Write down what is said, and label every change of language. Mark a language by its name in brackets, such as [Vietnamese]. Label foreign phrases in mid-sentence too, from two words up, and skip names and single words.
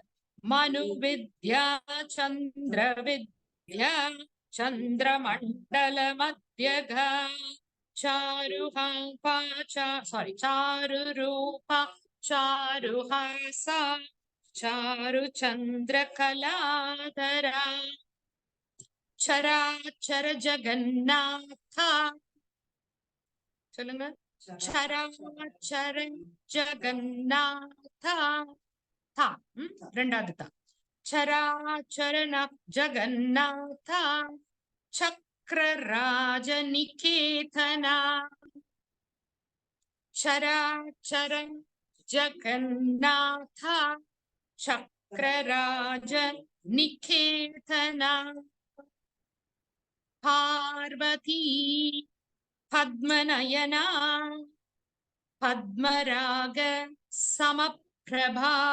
[Sanskrit] मनुविद्या चन्द्रविद्या चन्द्रमण्डलमध्यगा चारुरूपा चारुरूपा चारुहासा चारुचन्द्रकलाधरा चराचर जगन्नाथा. சொல்லுங்க. चराचर जगन्नाथा. [Tamil] था ரெண்டாவது தா. [Sanskrit] चराचर जगन्नाथा चक्रराज निकेतना. चराचर जगन्नाथा चक्रराज निकेतना पार्वती पद्मनयना पद्मराग समप्रभा.